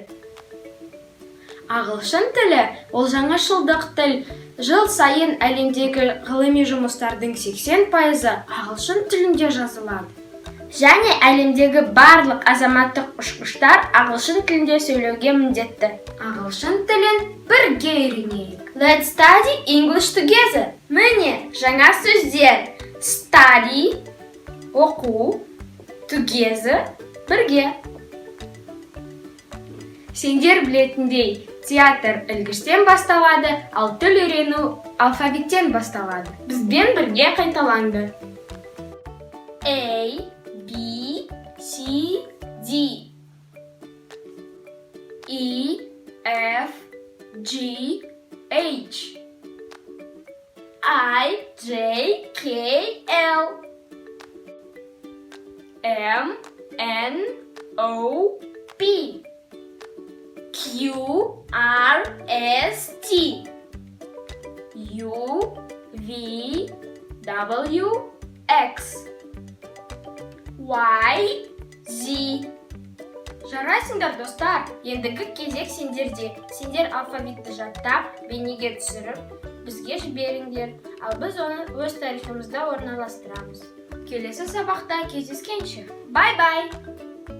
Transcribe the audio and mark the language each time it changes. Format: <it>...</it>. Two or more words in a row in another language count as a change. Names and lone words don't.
<kk>Ағылшын тілі ол жаңашылдық тіл. Жыл сайын әлемдегі ғылыми жұмыстардың 80% ағылшын тілінде жазылады. Және әлемдегі барлық азаматтық ұшқыштар ағылшын тілінде сөйлеуге міндетті. Ағылшын тілін бірге үйренейік.</kk> <en>Let's study English together.</en> <kk>Міне, жаңа сөздер. Study, оқу, together, бірге. Сендер білетіндей, театр ілгіштен басталады, ал тіл үйрену алфавиттен басталады. Бізбен бірге қайталанды.</kk> <en>A, B, C, D, E, F, G, H, I, J, K, L, M, N, O, P, Q, R, S, T, U, V, W, X, Y, Z.</en> <kk>Жарайсыңдар, достар. Ендігі кезек сендерде. Сендер алфавитті жаттап, бейнеге түсіріп, бізге жіберіңдер. Ал біз оны өз тарихымызда орналастырамыз. Келесі сабақта кездескенше. Бай-бай!</kk>